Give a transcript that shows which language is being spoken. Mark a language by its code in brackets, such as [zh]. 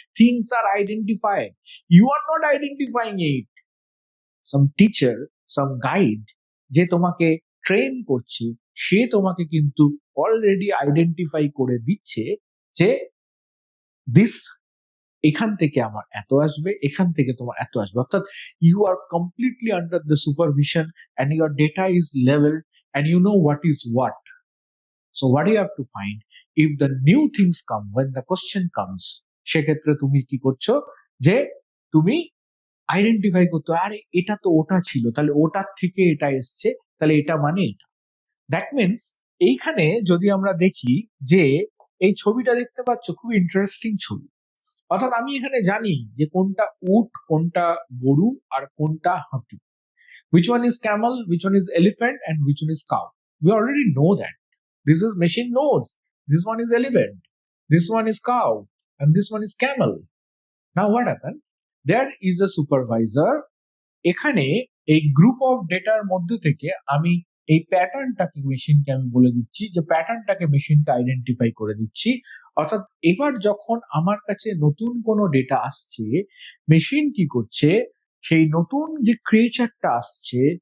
[en] Things are identified, you are not identifying it. Some teacher, some guide [bn] যে তোমাকে train করছে, সে তোমাকে কিন্তু অলরেডি আইডেন্টিফাই করে দিচ্ছে যে দিস, এখান থেকে আমার এত আসবে, এখান থেকে তোমার এত আসবে। [en] অর্থাৎ you are completely under the supervision and your data is leveled and you know what is what. So what you have to find, if the new things come, when the question comes, [bn] সেক্ষেত্রে তুমি কি করছো, যে তুমি identify করতে, আরে এটা তো ওটা ছিল, তাহলে ওটার থেকে এটা এসছে, তাহলে এটা মানে এটা। দ্যাট মিনস এইখানে যদি আমরা দেখি যে এই ছবিটা দেখতে পাচ্ছ, খুব ইন্টারেস্টিং ছবি। অর্থাৎ আমি এখানে জানি যে কোনটা উট, কোনটা গরু, আর কোনটা হাতি। [en] Which one is camel, which one is elephant, and which one is cow. We already know that. This is machine knows. This one is elephant, this one is cow, and this one is camel. Now what happened? There is a supervisor. [bn] এখানে এই group of ডেটার মধ্যে থেকে আমি এই প্যাটার্নটাকে মেশিনকে আমি বলে দিচ্ছি, যে প্যাটার্নটাকে মেশিনকে আইডেন্টিফাই করে দিচ্ছি। অর্থাৎ এবার যখন আমার কাছে নতুন কোনো ডেটা আসছে, মেশিন কি করছে, সেই নতুন যে ক্রিয়েচারটা আসছে